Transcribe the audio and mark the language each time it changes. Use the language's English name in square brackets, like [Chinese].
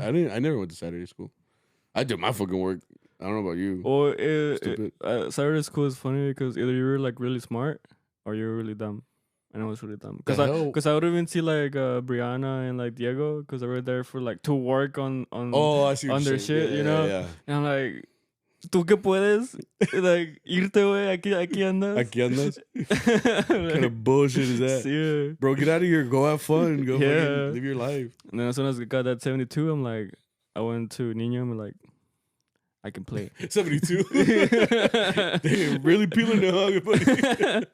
[English] I never went to Saturday school. I did my fucking work. I don't know about you. Or Saturday school is funny because either you were like really smart or you were really dumb. And I was really dumb because I would even see like Brianna and like Diego, because they were there for like to work on I see on their shit, you know. Yeah. And I'm like, [Spanish] ¿tú qué puedes? Like, irte, güey, aquí andas. Aquí andas. [English] What kind of bullshit is that? Yeah. Bro, get out of here. Go have fun. Go fucking live your life. And then as soon as I got that 72, I'm like, I went to Niño. I'm like, I can play. 72. Damn, really peeling the hug, buddy.